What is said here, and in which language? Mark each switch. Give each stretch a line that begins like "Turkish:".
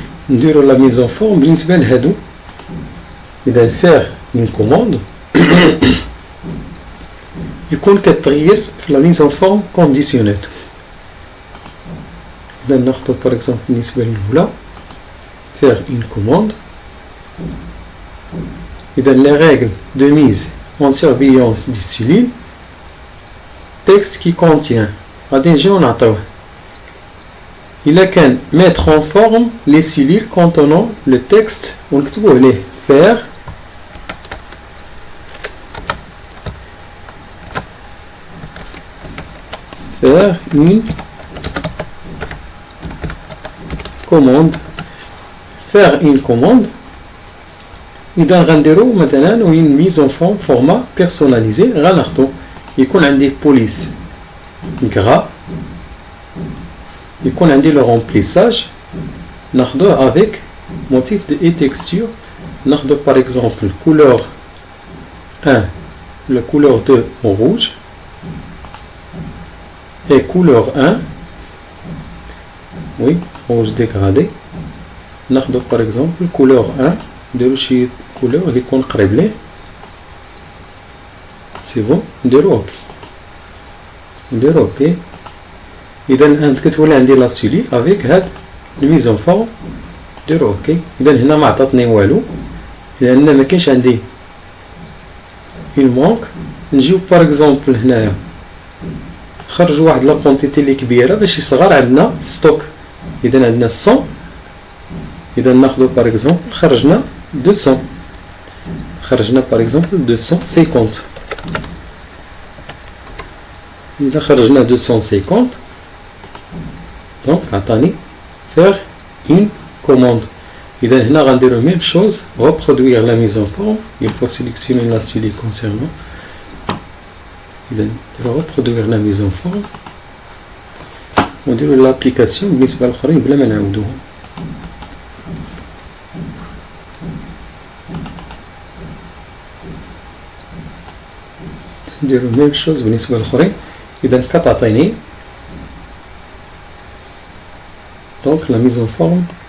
Arabic: نديرو لا ميزون فورم بالنسبة لهادو. إذا فيغ اون كوموند يكون كتغير في لا ميزون فورم كونديسيونيل. إذا ناخدو باغ اكزومبل بالنسبة للأولى فيغ اون كوموند.
French: إذا لي رègles de mise en surveillance des cellules texte qui contient
Arabic: غادي نجيو نعطيوه.
French: إلا كان mettre en forme les cellules contenant le texte
Arabic: ونكتبو عليه
French: faire une commande. faire une commande.
Arabic: إذا غنديرو مثلا وين ميز اون فورم فورما بيرسوناليزي غناخدو يكون عندي بوليس غرا، يكون عندي لو رومبليساج ناخدوه افيك موتيف دو اي تكستور. ناخدو باغ اكزومبل
French: couleur 1 la couleur 2 en rouge et couleur 1 oui rouge dégradé.
Arabic: ناخدو باغ اكزومبل couleur 1 نديرو شي كولور اللي يكون قريب ليه سي بون. نديرو اوكي إذا كتولي عندي لا سولي افيك هاد الميزون فورم ديرو اوكي. إذا هنا ما عطاتني والو لأن ما كاينش عندي المونك. نجيو باغ اكزومبل هنايا خرج واحد لا كونتيتي اللي كبيره باش يصغر عندنا ستوك. اذا عندنا 100، اذا ناخذ باغ اكزومبل خرجنا 200، خرجنا باغ اكزومبل 250. اذا خرجنا 250 دونك عطاني فير اون كوموند. اذا هنا غنديرو ميم شوز
French: reproduire la mise en forme. Il faut sélectionner la série concernant.
Arabic: إذا
French: reproduire la mise en forme
Arabic: ونديرو لابليكاسيون بالنسبة للآخرين بلا ما نعاودوهم. نديرو ميم شوز بالنسبة للآخرين. إذا كتعطيني دونك لا ميز اون فورم.